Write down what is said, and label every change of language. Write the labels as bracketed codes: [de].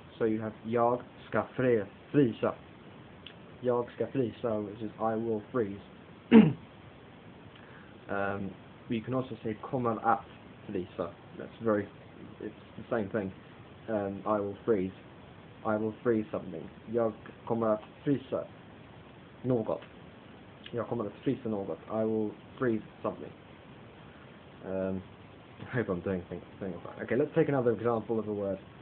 [en] So you have [sv] jag ska frysa. Jag ska frysa, [en] which is I will freeze. You can also say [sv] kommer att frysa. [en] It's the same thing. I will freeze. I will freeze something. [sv] Jag kommer att frysa något. Jag kommer att frysa något. [en] I will freeze something. I hope I'm doing things right. Okay, let's take another example of a word.